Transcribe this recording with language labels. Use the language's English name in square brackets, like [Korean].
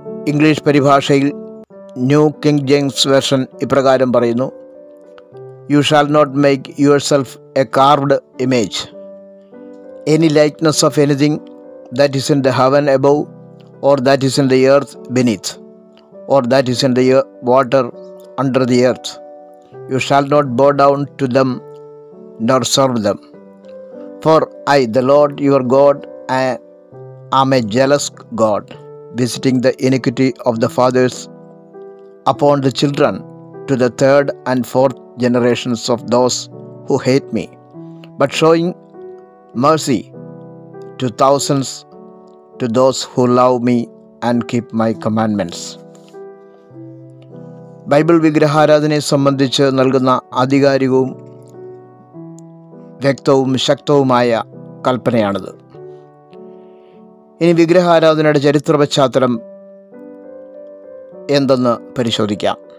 [Malayalam] English പരിഭാഷയിൽ new king James version ഇപ്രകാരം പറയുന്നു: [English] You shall not make yourself a carved image, any likeness of anything that is in the heaven above, or that is in the earth beneath, or that is in the water under the earth. You shall not bow down to them nor serve them. For I, the Lord your God, am a jealous God, visiting the iniquity of the fathers upon the children to the 3rd and 4th generations of those who hate me, but showing mercy to thousands to those who love me and keep my commandments. [Malayalam] Bible വിഗ്രഹാരാധനയെ സംബന്ധിച്ച് നൽകുന്ന ആധികാരികവും വ്യക്തവും ശക്തവുമായ കൽപ്പനയാണിത്. ഇനി വിഗ്രഹാരാധനയുടെ ചരിത്ര പശ്ചാത്തലം എന്തെന്ന് പരിശോധിക്കാം.